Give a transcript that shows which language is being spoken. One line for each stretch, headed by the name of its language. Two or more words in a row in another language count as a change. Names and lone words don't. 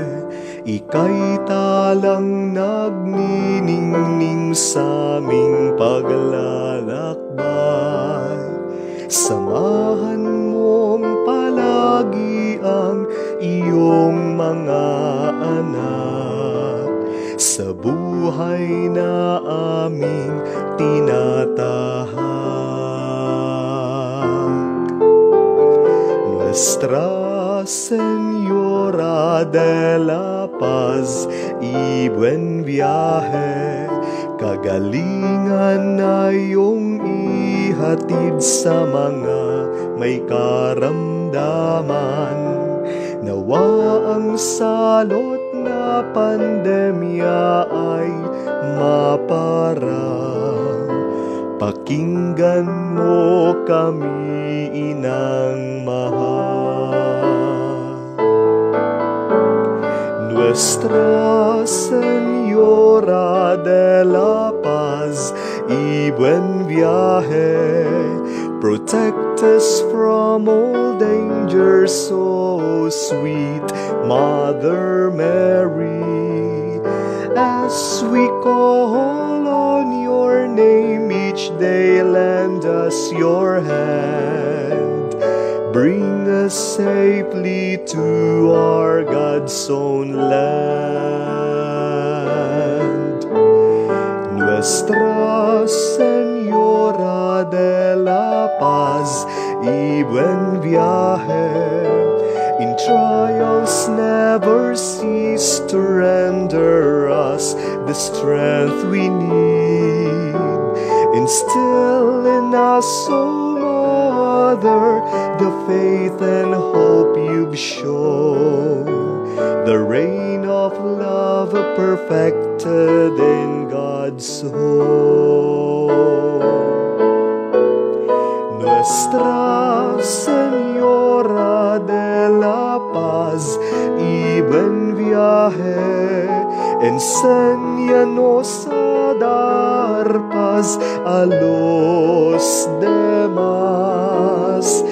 Filipino: Ika'y talang nagniningning sa aming paglalakbay. Samahan mong palagi ang iyong mga anak sa buhay na aming tinatahak.
Spanish: Nuestra Señora de la Paz, y buen viaje.
Filipino: Kagalingan na iyong ihatid sa mga may karamdaman. Nawa ang salot na pandemya ay maparang. Pakinggan mo kami, Inang mahal.
Spanish: Nuestra Señora de la Paz, y buen viaje.
English: Protect us from all danger, so sweet Mother Mary. As we call on your name each day, lend us your hand. Bring us safely to our God's own land.
Spanish: Nuestra Señora de la Paz, y buen viaje.
English: In trials never cease to render us the strength we need. Instill in us, O Mother, the faith and hope you've shown, the reign of love perfected in God's home.
Spanish: Nuestra Señora de la Paz, y buen viaje. Enséñanos a dar paz a los demás.